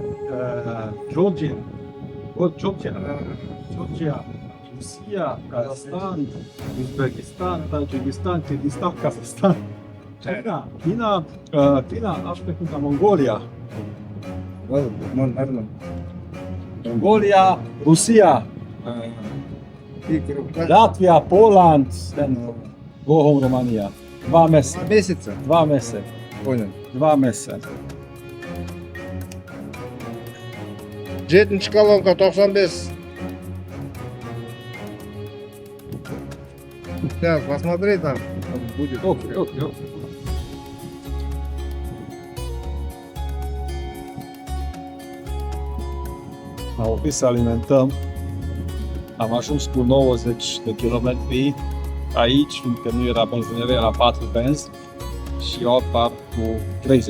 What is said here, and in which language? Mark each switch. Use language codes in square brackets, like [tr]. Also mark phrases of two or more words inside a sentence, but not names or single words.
[ro] Georgia, Rusia, Kazakhstan, Uzbekistan, Tajikistan, Kirghistan, Kazakhstan, China, Africa, Mongolia, Mongolia, Rusia, Latvia, Poland, [en] go home [ro] Romania. 2 mese. [ru] месяца. [ro] 2 mese. [ru] Понял. [ro] 2 mese. [ru] 7-ci kolonka 95. Так, посмотри там будет. [ro] Ok. Am oprit să alimentăm. Am ajuns cu 90 de kilometri aici, fiindcă nu era benzinărie, era 4 benzi și eu apar cu 30.